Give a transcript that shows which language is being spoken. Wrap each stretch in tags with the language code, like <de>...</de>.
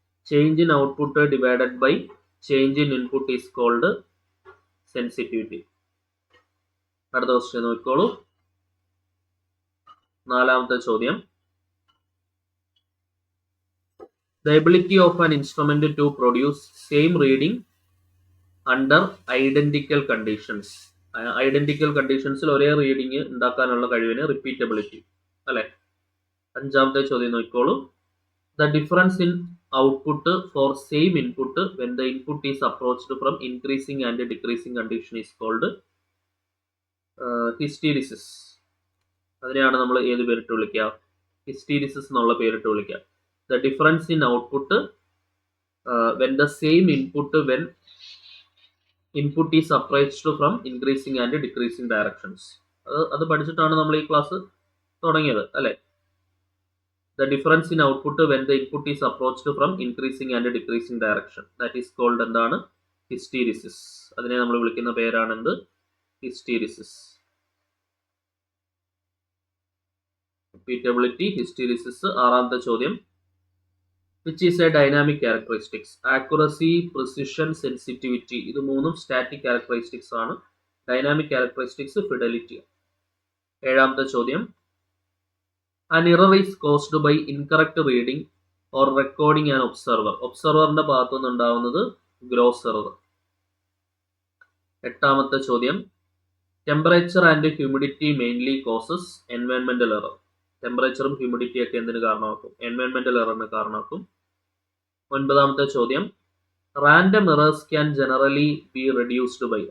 <en>Change in output divided by change in input is called sensitivity.</en> <ml>അടുത്ത question നോക്കിക്കോളൂ. നാലാമത്തെ ചോദ്യം,</ml> <en>the ability of an instrument to produce same reading under identical conditions.</en> <ml>Identical കണ്ടീഷൻസിൽ ഒരേ reading ഉണ്ടാക്കാനുള്ള കഴിവിന് repeatability അല്ലെ. അഞ്ചാമത്തെ ചോദ്യം നോക്കിക്കോളൂ.</ml> <en>The difference in output for same input when the input is approached from increasing and decreasing condition is called hysteresis.</en> <ml>അതിനെയാണ് നമ്മൾ ഏത് പേരിട്ട് വിളിക്കുക? ഹിസ്റ്റീരിസിസ് എന്നുള്ള പേരിട്ട് വിളിക്കുക.</ml> <en>The difference in output when the same input when input is approached from increasing and decreasing directions.</en> <ml>അത് പഠിച്ചിട്ടാണ് നമ്മൾ ഈ ക്ലാസ് തുടങ്ങിയത് അല്ലേ?</ml> <en>The difference in output when the input is approached from increasing and decreasing direction, that is called</en> <ml>എന്താണ്? Hysteresis. അതിനെ നമ്മൾ വിളിക്കുന്ന പേരാണെന്ത്? Hysteresis. Repeatability, hysteresis. ആറാമത്തെ ചോദ്യം,</ml> <en>Which is a dynamic characteristics?</en> <ml>Accuracy, precision, sensitivity. ഇത് മൂന്നും സ്റ്റാറ്റിക് ക്യാരക്ടറിസ്റ്റിക്സ് ആണ്. Dynamic characteristics fidelity. ഏഴാമത്തെ ചോദ്യം,</ml> <en>an error is caused by incorrect reading or recording an observer.</en> <ml>ഒബ്സർവറിന്റെ ഭാഗത്തു നിന്നുണ്ടാവുന്നത് ഗ്രോസ് എറർ. എട്ടാമത്തെ ചോദ്യം,</ml> <en>Temperature and humidity mainly causes എൻവയൺമെന്റൽ error.</en> <ml>ടെമ്പറേച്ചറും humidity ഒക്കെ എന്തിന് കാരണമാക്കും? എൻവയൺമെന്റൽ എററിന് കാരണമാക്കും. ഒൻപതാമത്തെ ചോദ്യം,</ml> <en>Random errors can generally be reduced by.</en>